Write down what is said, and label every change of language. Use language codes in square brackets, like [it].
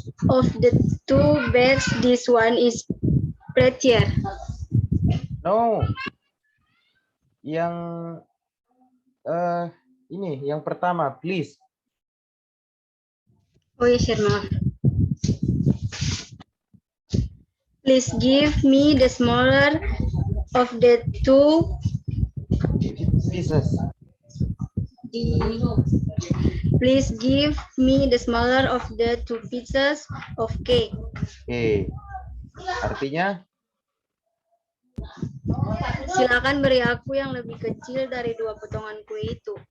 [en] Of the two beds, this one is prettier. No. [id] Yang ini yang pertama, please. [en] Oh yes, sir, maaf. Please give me the smaller of the two pieces. please give me the smaller of the two pieces of cake. [id] Oke. Artinya, Silakan beri aku yang lebih kecil dari 2 potongan kue itu.